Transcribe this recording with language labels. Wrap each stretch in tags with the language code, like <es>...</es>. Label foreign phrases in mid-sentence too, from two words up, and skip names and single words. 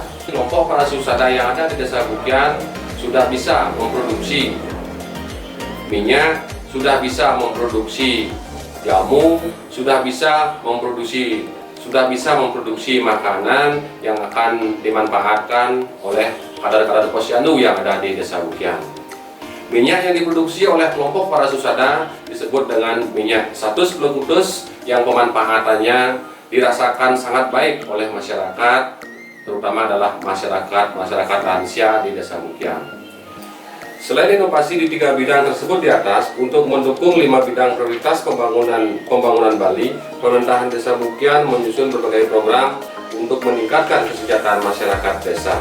<id>Kelompok para susada yang ada di Desa Bukian sudah bisa memproduksi minyak, sudah bisa memproduksi jamu, sudah bisa memproduksi makanan yang akan dimanfaatkan oleh kader-kader posyandu yang ada di Desa Bukian. Minyak yang diproduksi oleh kelompok para susada disebut dengan minyak satus Plekutus yang pemanfaatannya dirasakan sangat baik oleh masyarakat, terutama adalah masyarakat lansia di Desa Bukian. Selain inovasi di 3 bidang tersebut di atas, untuk mendukung 5 bidang prioritas pembangunan Bali, pemerintahan Desa Bukian menyusun berbagai program untuk meningkatkan kesejahteraan masyarakat desa.</id>